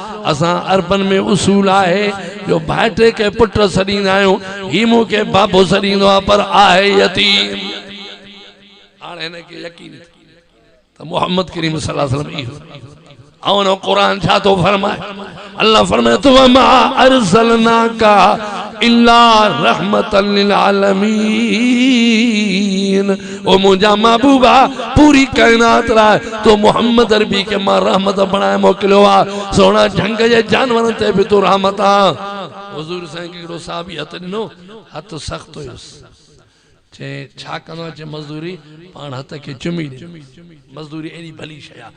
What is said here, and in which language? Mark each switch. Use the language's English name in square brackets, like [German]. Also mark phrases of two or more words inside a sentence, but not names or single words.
[Sindhi] असां अरबन में उसूल आहे जो भाइटे के पुट सॾींदा आहियूं, ही मूंखे बाबो सॾींदो आहे, पर आहे यतीम। हाणे हिनखे यकीन त मोहम्मद करीम [Arabic] صلى الله عليه وسلم [Sindhi] इहो ऐं क़ुरान छा थो फरमाए? अल्लाह फरमाए तो [Arabic] ما أرسلناك إلا رحمة للعالمين, [Sindhi] ओ मुंहिंजा महबूबा पूरी कायनात लाइ तो मोहम्मद अरबी के मां रहमत बणाए मोकिलियो आहे। सोना जंग जे जानवरनि ते बि तूं रहमत आहे। हुज़ूर साईं हिकिड़ो साहबी हथ ॾिनो, हथ सख़्त हुयुसि, चे छा कंदो आहे? चे मज़दूरी, पाण हथ खे चुमी ॾे, मज़दूरी एॾी भली शइ आहे।